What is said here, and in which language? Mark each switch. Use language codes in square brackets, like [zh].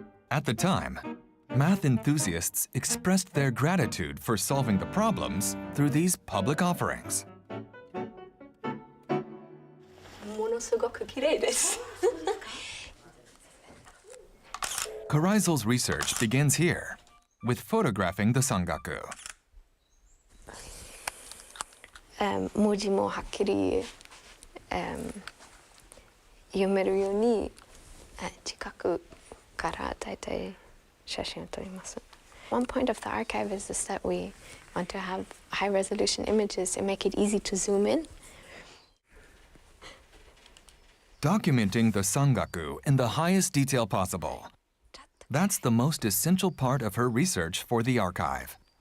[en] At the time, math enthusiasts expressed their gratitude for solving the problems through these public offerings. [ja] ものすごく綺麗です。 [en] Kreisel's research begins here, with photographing the Sangaku. [ja] 文字もはっきり読めるように近くからだいたい写真を撮ります。 [en] One point of the archive is that we want to have high-resolution images and make it easy to zoom in. documenting the Sangaku in the highest detail possible. That's the most essential part of her research for the archive.